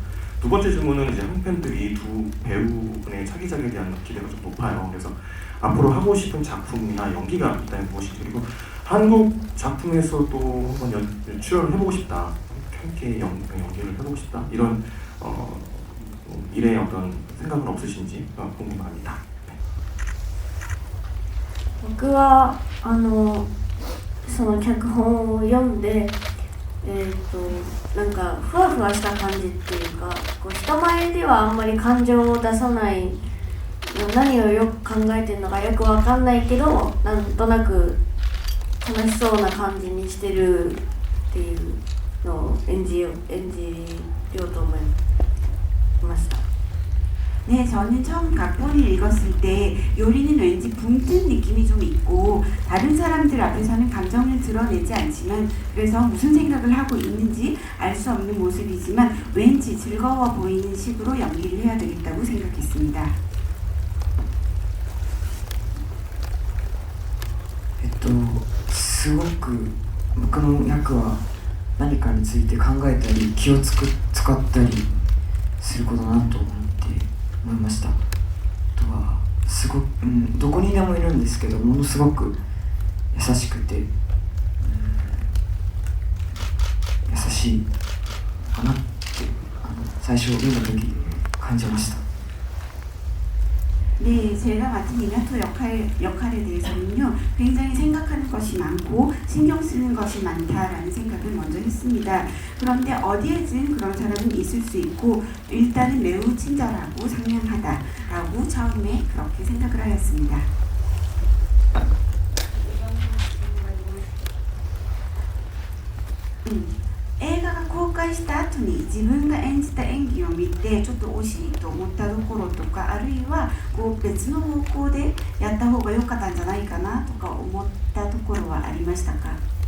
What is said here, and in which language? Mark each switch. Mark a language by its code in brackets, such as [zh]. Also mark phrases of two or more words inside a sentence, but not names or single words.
[ko] 두 번째 질문은 이제 한팬들이 두 배우분의 차기작에 대한 기대가 좀 높아요. 그래서 앞으로 하고 싶은 작품이나 연기가 있다면 무엇인지, 그리고 한국 작품에서도 한번 출연을 해보고 싶다, 함께 연기를 해보고 싶다, 이런 미래의 어떤 생각은 없으신지 궁금합니다. [ja] 僕はその脚本を読んでなんかふわふわした感じっていうか、こう人前ではあんまり感情を出さない、何をよく考えてるのかよくわかんないけど、なんとなく楽しそうな感じにしてるっていうのを演じようと思いました。 [ko] 네, 저는 처음 각본을 읽었을 때 요리는 왠지 붕 뜬 느낌이 좀 있고 다른 사람들 앞에서는 감정을 드러내지 않지만 그래서 무슨 생각을 하고 있는지 알 수 없는 모습이지만 왠지 즐거워 보이는 식으로 연기를 해야 되겠다고 생각했습니다. [ja] すごく僕の役は何かについて考えたり気を使ったりすることだなと思いました。あとはすごく、どこにでもいるんですけどものすごく優しくて、優しいかなって最初見た時感じました。 [ko] 네, 제가 맡은 이나토 역할에 대해서는요, 굉장히 생각하는 것이 많고 신경 쓰는 것이 많다라는 생각을 먼저 했습니다. 그런데 어디에든 그런 사람은 있을 수 있고 일단은 매우 친절하고 상냥하다라고 처음에 그렇게 생각을 하였습니다. [ja] 映画が公開した後に自分が演じた演技を見てちょっと惜しいと思ったところとか、あるいはこう別の方向でやった方が良かったんじゃないかなとか思ったところはありましたか？